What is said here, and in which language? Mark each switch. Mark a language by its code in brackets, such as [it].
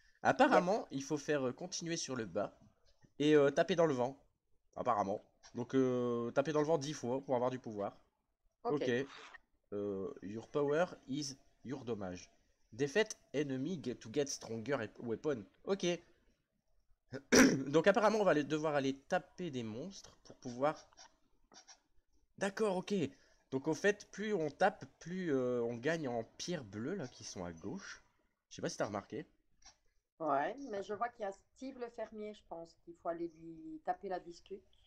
[fr] Apparemment, il faut faire continuer sur le bas et taper dans le vent. Apparemment. Donc, taper dans le vent 10 fois pour avoir du pouvoir. Ok. [en] Ok. Your power is your dommage. Defeat enemy to get stronger weapon. Ok. [fr] Donc, apparemment, on va devoir aller taper des monstres pour pouvoir. D'accord, ok. Donc, au fait, plus on tape, plus on gagne en pierre bleue, là, qui sont à gauche. Je sais pas si t'as remarqué. Ouais, mais je vois qu'il y a Steve le fermier, je pense qu'il faut aller lui taper la discute.